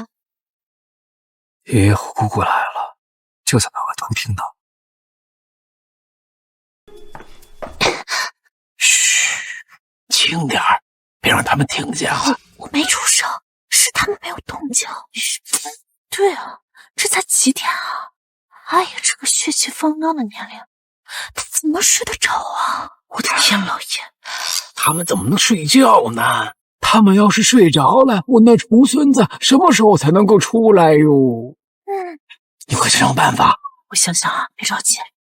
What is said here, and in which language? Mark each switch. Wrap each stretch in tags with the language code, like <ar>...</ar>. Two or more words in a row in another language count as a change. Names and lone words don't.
<zh>爺爺和姑姑來了，就在門外偷聽的。噓。輕点兒，別讓他們聽見了。我没出聲，是他们沒有動靜。對啊，這才幾點啊？阿爺這個血氣方剛的年齡，他怎麼睡得着啊？我的天，老爺，他們怎麼能睡覺呢？他們要是睡着了，我那重孫子什麼時候才能夠出來喲？你快想想辦法。我想想啊，別着急。</zh>